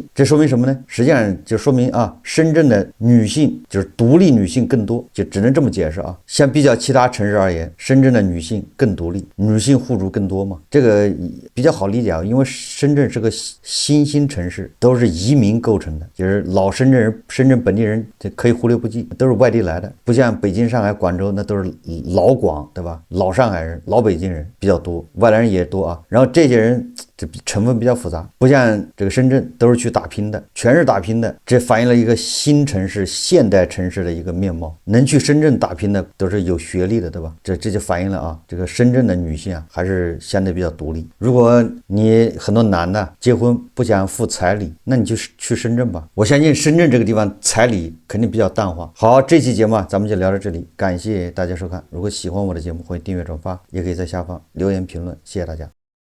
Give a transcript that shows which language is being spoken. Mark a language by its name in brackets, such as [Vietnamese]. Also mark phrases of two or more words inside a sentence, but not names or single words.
[Chinese] 這說明什麼呢？實際上就說明啊，深圳的女性就是獨立女性更多，就只能這麼解釋啊。相比較其他城市而言，深圳的女性更獨立，女性戶主更多嘛，這個比較好理解啊。因為深圳是個新興城市，都是移民構成的，就是老深圳人、深圳本地人可以忽略不計，都是外地來的，不像北京、上海、廣州那都是老廣，對吧？老上海人、老北京人比較多，外來人也多啊。然後這些人這成分比較複雜，不像這個深圳都是去打拼的，全是打拼的，這反映了一個新城市、現代城市的一個面貌。能去深圳打拼的都是有學歷的，对吧？這就反映了啊，這個深圳的女性啊還是相對比較獨立。如果你很多男的結婚不想付彩禮，那你就去深圳吧。我相信深圳這個地方彩禮肯定比較淡化。好，這期節目咱們就聊到這裡，感謝大家收看。如果喜歡我的節目，歡迎訂閱轉發，也可以在下方留言評論，謝謝大家。